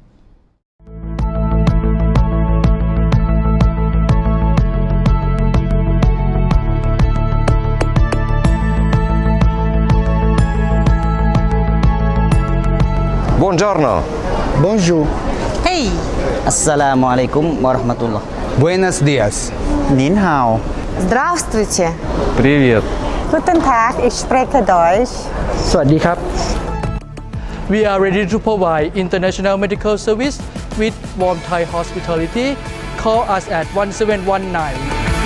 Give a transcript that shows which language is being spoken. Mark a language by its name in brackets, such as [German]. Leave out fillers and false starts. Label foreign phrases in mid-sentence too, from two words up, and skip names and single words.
[Italian] Buongiorno. [French] Bonjour. [English] Hey. [Arabic] السلام عليكم ورحمة الله. [Spanish] Buenos dias. [Chinese] 您好. [Russian] Здравствуйте. Привет. [German] Guten Tag, ich spreche Deutsch. [Thai] สวัสดีครับ [English] We are ready to provide international medical service with warm Thai hospitality. Call us at 1719.